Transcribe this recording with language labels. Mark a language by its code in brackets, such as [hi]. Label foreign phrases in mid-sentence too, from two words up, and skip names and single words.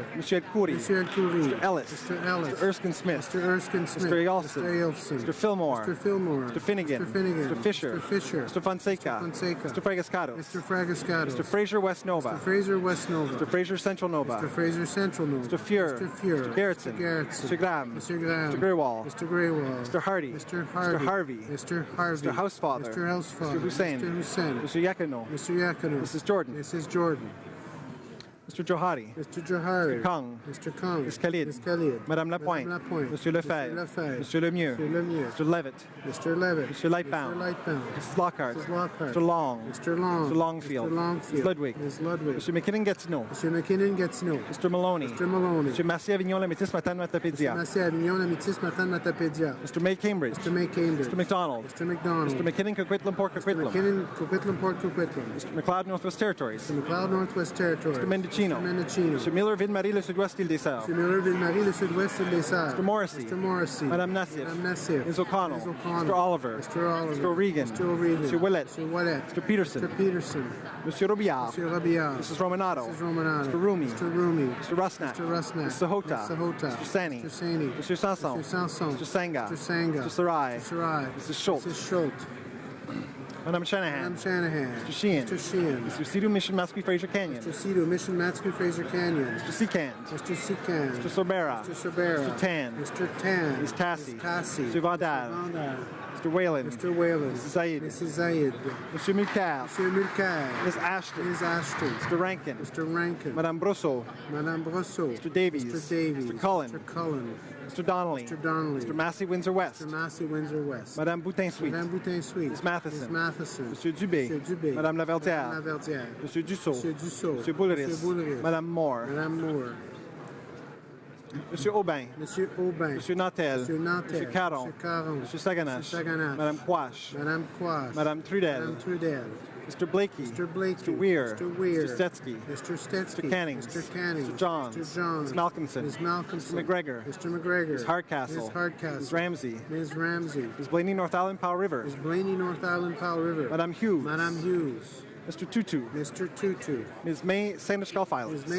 [en] Mr. El Khoury. Mr. El Khoury. Mr. Ellis. Mr. Ellis. Mr. Erskine Smith. Mr. Erskine Smith. Mr. Yeltsin. Mr. Yeltsin. Mr. Fillmore. Mr. Fillmore. Mr. Finnegan. Mr. Finnegan. Mr. Fisher. Mr. Fisher. Mr. Van Fonseca. Mr. Fragascados. Mr. Fragascados. Mr. Fraser West Nova. Mr. Fraser West Nova. Mr. Fraser Central Nova. Mr. Fraser Central Nova. Mr. Fuhr. Mr. Fuhr. Mr. Gerritsen. Mr. Gerritsen. Mr. Graham. Mr. Graham. Mr. Greywall. Mr. Greywall. Mr. Hardy. Mr. Hardy. Mr. Harvey. Mr. Harvey. Mr. Housefather. Mr. Housefather. Mr. Hussein. Mr. Hussein. Mr. Yakino. Mr. Yakino. Mrs. Jordan. Mrs. Jordan. Mr. Johari. Mr. Johari. Mr. Kong. Mr. Kong. Ms. Khalid. Ms. Khalid. Madame Lapointe. Madame Lapointe. Monsieur Lefebvre. Mr. Lefebvre. Monsieur Lemieux. Mr. Lemieux. Mr. Levitt. Mr. Levitt. Mr. Lightbound. Mr. Lightbound. Mrs. Lockhart. Mrs. Lockhart. Mr. Long. Mr. Long. Mr. Longfield. Mr. Longfield. Ms. Ludwig. Ms. Ludwig. Mr. McKinnon gets no. Mr. McKinnon gets no. Mr. Maloney. Mr. Maloney. Mr. Massey Avignon, la métis Matane Matapédia. Massey Avignon, la métis Matane Matapédia. Mr. May Cambridge. Mr. May Cambridge. Mr. McDonald. Mr. McDonald. Mr. McKinnon Coquitlam Port Coquitlam. McKinnon Coquitlam Port Coquitlam. Mr. McLeod Northwest Territories. Mr. McLeod Northwest Territories. Mr. Mendocino. Mr. Mendocino. Mr. Miller Ville-Marie le Sud-Ouest Île des Sœurs. Mr. Miller Ville-Marie le Sud-Ouest Île des Sœurs. Mr. Morrissey. Mr. Morrissey. Madame Nassif. Madame Nassif. Ms. O'Connell. Ms. O'Connell. Mr. Oliver. Mr. Oliver. Mr. O'Regan. Mr. O'Regan. Mr. Willett. Mr. Willett. Mr. Peterson. Mr. Peterson. Monsieur Robillard. Mr. Robillard. Mrs. Romanato. Mrs. Romanato. Mr. Rumi. Mr. Rumi. Mr. Rusnak. Mr. Rusnak. Mr. Sahota. Mr. Sahota. Mr. Sani. Mr. Sani. Mr. Sanson. Mr. Sanson. Mr. Sanga. Mr. Sanga. Mr. Sarai. Mr. Sarai. Mrs. Schultz. Mrs. Schultz. Madame Shanahan. Madame Shanahan. Mr. Sheehan. Mr. Sheehan. Mr. Sidu Mission Mascui Fraser Canyon. Mr. Cedar, Mission Matsku Fraser Canyon. Mr. Seacand. Mr. Seacand. Mr. Sorbera. Mr. Sorbera. Mr. Tan. Mr. Tan. Ms. Tassie. Ms. Tassie. Mr. Vandal. Mr. Whalen. Mr. Whalen. Mrs. Zaid. Mrs. Zaid. Mr. Mulcair. Mr. Mulcair. Ms. Ashton. Ms. Ashton. Mr. Rankin. Mr. Rankin. Madame Brosseau. Madame Brosseau. Mr. Davies. Mr. Davies. Mr. Cullen. Mr. Cullen. Mr. Donnelly. Mr. Donnelly. Mr. Massey Windsor West. Mr. Massey Windsor West. Madame Boutin Suite. Madame Boutin Suite. Ms. Matheson. Ms. Matheson. Monsieur Dubé. Monsieur Dubé. Madame Laverdière. Madame Laverdière. Monsieur Dussault. Monsieur Dussault. Monsieur Boulris. Monsieur Boulris. Madame Moore. Madame Moore. Monsieur Aubin. Monsieur Aubin. Monsieur Nantel. Monsieur Nantel. Monsieur Caron. Monsieur Caron. Monsieur Saganache. Monsieur Saganache. Madame Quash. Madame Quash. Madame Trudel. Madame Trudel. Mr. Blakey. Mr. Blakey. Mr. Weir. Mr. Weir. Mr. Stetsky. Mr. Stetsky. Mr. Cannings. Mr. Cannings. Mr. Johns. Mr. Johns. Ms. Malcolmson. Ms. Malcolmson. Mr. McGregor. Mr. McGregor. Ms. Hardcastle. Ms. Hardcastle. Ms. Ramsey. Ms. Ramsey. Ms. Blaney North Island Powell River. Ms. Blaney North Island Powell River. Madame Hughes. Madame Hughes. Mr. Tutu. Mr. Tutu. Ms. May Sandwich Gulf Islands. Ms.